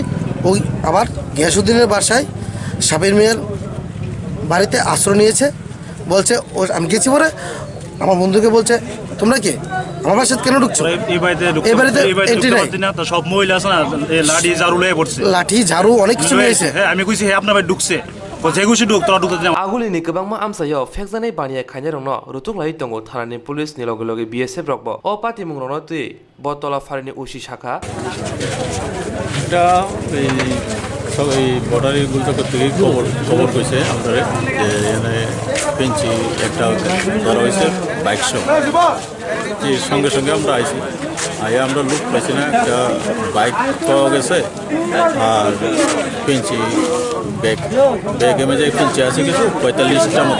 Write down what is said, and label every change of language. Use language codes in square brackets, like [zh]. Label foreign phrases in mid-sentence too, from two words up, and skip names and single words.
[bn] ওই আবার গিয়াসুদ্দিনের বাসায় সাবির মিয়ার বাড়িতে আশ্রয় নিয়েছে। বলছে ও আমি গেছি পরে আমার বন্ধুকে বলছে তোমরা কে আমার বাসায় কেন ঢুকছো? এই বাড়িতে এন্ট্রি নাই। সব মহিলা আছে না, লাঠি ঝাড়ু লয়ে পড়ছে, লাঠি ঝাড়ু অনেক কিছু নিয়েছে। হ্যাঁ আমি কইছি হ্যাঁ আপনার বাড়ি ঢুকছে, বলছে এগুছি ঢুক তোরা ঢুকতে দিলাম। [trp] Agulini kebangma amsayo fekjane baniya khainarongno rutung lai tongo thanani police ni loge loge BSF rokbo o pati mungrongno tui botola farini usi shakha [bn] এটা এই সব এই বর্ডারি গুলচক থেকে খবর কইছে আমাদের যে এখানে পেঞ্চি একটা ধরা হয়েছে বাইক সহ। যে সঙ্গে সঙ্গে আমরা আইছি, আইয়া আমরা লুক পাইছি না, একটা বাইক পাওয়া গেছে আর পেঞ্চি ব্যাগে মেজে পেঞ্চি আছে কিছু 45টা মতো